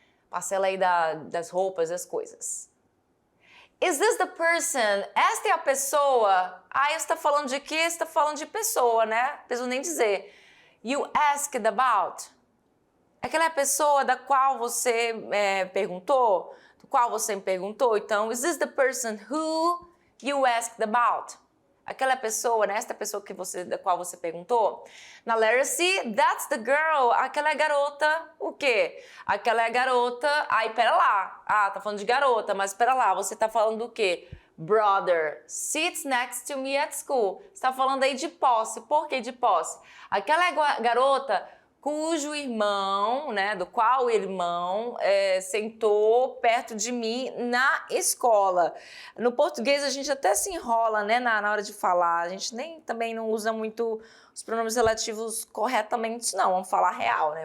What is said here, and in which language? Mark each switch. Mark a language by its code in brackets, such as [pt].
[pt] Parcela aí das roupas, das coisas. [en] Is this the person? [pt] Esta é a pessoa? Você está falando de quê? Você está falando de pessoa, né? Não preciso nem dizer. [en] You asked about. [pt] Aquela pessoa da qual você perguntou? Do qual você me perguntou? [en] Então, is this the person who you asked about? [pt] Aquela pessoa, né? Esta pessoa da qual você perguntou. Na letra C, [en] that's the girl. [pt] Aquela é garota, o quê? Aquela é garota. Pera lá. Tá falando de garota, mas pera lá. Você tá falando do quê? [en] Brother sits next to me at school. [pt] Você tá falando aí de posse. Por que de posse? Aquela é garota cujo irmão, né, do qual o irmão sentou perto de mim na escola. No português a gente até se enrola, né, na hora de falar. A gente também não usa muito os pronomes relativos corretamente, não. Vamos falar real, né?